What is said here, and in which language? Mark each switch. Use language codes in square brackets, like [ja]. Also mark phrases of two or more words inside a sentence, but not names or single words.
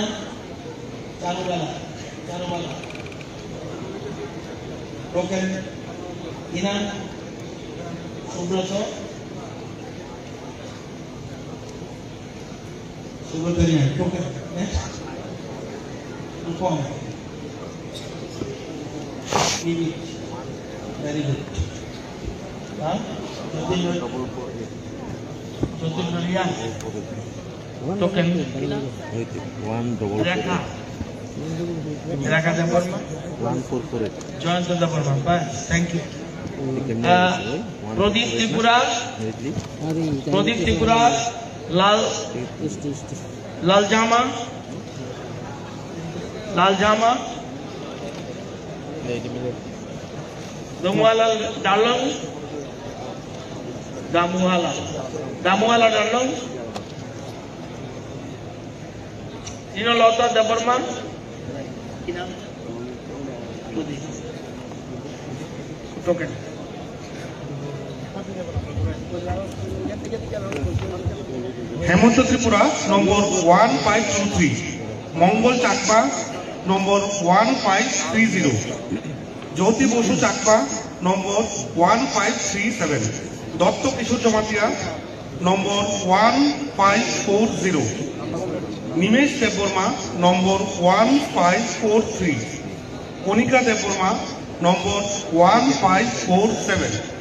[bn] চারুবালা, চারুবালা, টোকেন কি নাম? সুব্রত, সুব্রত রিয়ান, টোকেন রূপম, [en] very good. Jyotirndra Riyan, token Rekha Deborma, Jayanta Deborma. Thank you. Pradeep Tripura, Pradeep Tripura, Lal Jama, Lal Jama, Damuhala Dalong, Damuhala Dalong, Lota Deborma, token. [bn] হেমন্ত ত্রিপুরা নম্বর 1523, মঙ্গল চাকমা নম্বর 1530, জ্যোতি বসু চাকমা নম্বর 1537, দত্ত কিশোর জমাতিয়া নম্বর 1540, নিমেশ দেববর্মা নম্বর 1543, কণিকা দেববর্মা নম্বর 1547,